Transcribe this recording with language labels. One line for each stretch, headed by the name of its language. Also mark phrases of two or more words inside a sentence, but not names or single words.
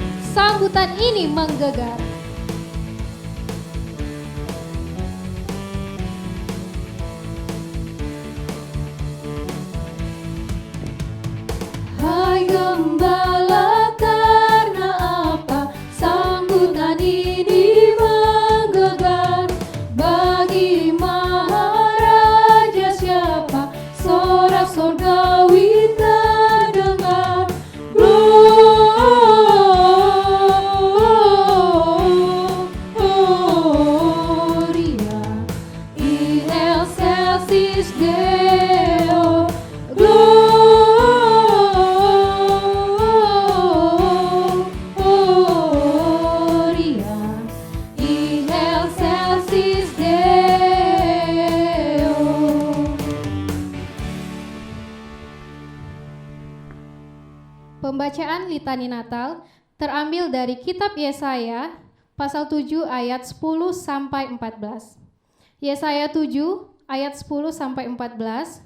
Indonesian: sambutan ini menggelegar. Hai Gembala, karena apa sambutan ini menggelegar? Bagi Maharaja siapa sorak surgawi terdengar?
Latin: Gloria in excelsis Deo. Gloria in excelsis Deo.
Indonesian: Pembacaan Litani Natal terambil dari kitab Yesaya pasal 7 ayat 10 sampai 14. Yesaya 7 ayat 10 sampai 14.